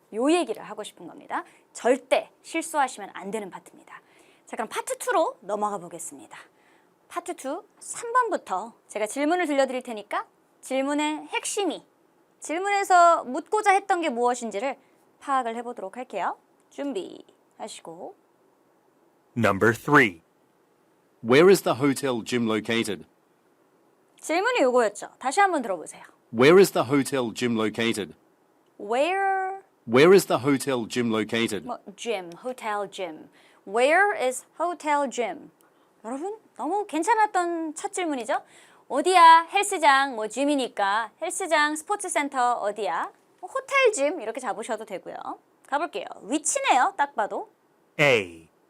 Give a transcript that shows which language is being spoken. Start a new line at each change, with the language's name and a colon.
Korean: 요 얘기를 하고 싶은 겁니다. 절대 실수하시면 안 되는 파트입니다. 자, 그럼 파트 2로 넘어가 보겠습니다. 파트 2, 3번부터 제가 질문을 들려드릴 테니까 질문의 핵심이, 질문에서 묻고자 했던 게 무엇인지를 파악을 해보도록 할게요. 준비하시고.
English: Number 3. Where is the hotel gym located? 질문이 요거였죠. 다시 한번 들어보세요. Where is the hotel gym located? Where is the hotel gym located? gym, hotel gym. Where is hotel gym?
Korean: 여러분, 너무 괜찮았던 첫 질문이죠? 어디야? 헬스장, gym이니까 헬스장, 스포츠센터 어디야? 호텔 짐 이렇게 잡으셔도 되고요. 가볼게요. 위치네요. 딱 봐도.
English: A.